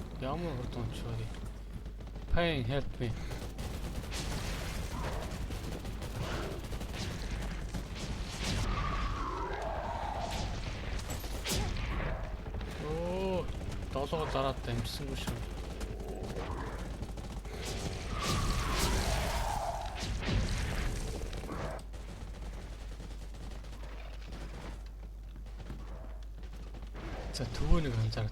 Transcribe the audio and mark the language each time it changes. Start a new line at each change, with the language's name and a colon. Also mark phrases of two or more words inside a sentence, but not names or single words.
Mongolian: ямар хурдан унчваа.
English: Pain, help me.
Mongolian: Оо, долоо зараад дамжсангүй шүү. За төвөө нэг анзаарах.